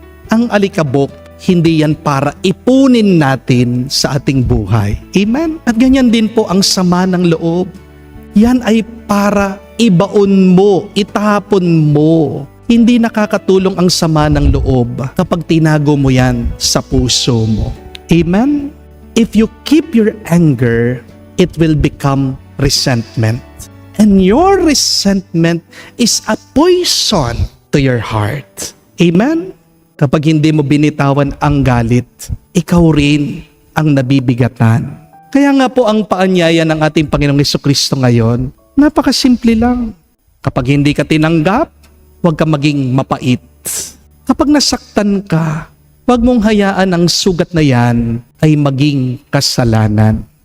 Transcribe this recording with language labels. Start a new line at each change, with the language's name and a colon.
Filipino: Ang alikabok, hindi yan para ipunin natin sa ating buhay. Amen? At ganyan din po ang sama ng loob. Yan ay para ibaon mo, itapon mo. Hindi nakakatulong ang sama ng loob kapag tinago mo yan sa puso mo. Amen?
English: If you keep your anger, it will become resentment. And your resentment is a poison to your heart. Amen?
Filipino: Kapag hindi mo binitawan ang galit, ikaw rin ang nabibigatan. Kaya nga po ang paanyaya ng ating Panginoong Jesucristo ngayon, napakasimple lang. Kapag hindi ka tinanggap, huwag ka maging mapait. Kapag nasaktan ka, huwag mong hayaan ang sugat na yan ay maging kasalanan.